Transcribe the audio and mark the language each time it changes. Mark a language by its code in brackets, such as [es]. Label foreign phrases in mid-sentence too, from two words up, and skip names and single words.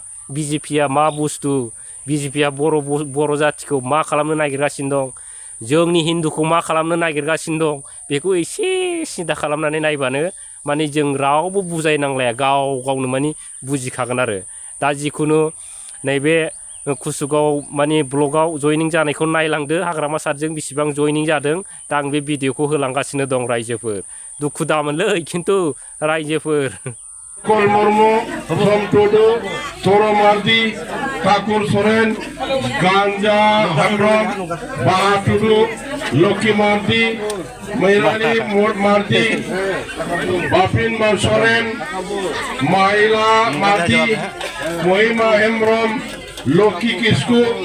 [brx] बिजेपिया मा बुस्थु बिजेपिया बर' जाथिखौ मा खालामनो नागिरगासिनो दं जोंनि हिन्दुखौ मा खालामनो नागिरगासिनो दं बेखौ एसे सिदा खालामनानै नायबानो माने जों रावबो बुजायनांलाया गाव गावनो माने बुजिखागोन आरो दा जिखुनु नैबे कुसुगाव माने ब्लगाव जयनिं जानायखौ नायलांदो हाग्रामा सारजों बेसेबां जयनिं जादों दा आं बे भिडिअखौ होलांगासिनो दं रायजोफोर दुखु दामोनलै खिन्थु रायजोफोर कल मुर्मू सोम टुडू सोरो मार्दी ठाकुर सोरेन गांजा हेम्ब्रम बाहा टुडू लक्की मार्दी मैराली मार्दी बापिन सोरेन माइला मार्दी महिमा हेम्ब्रम लक्की किस्कू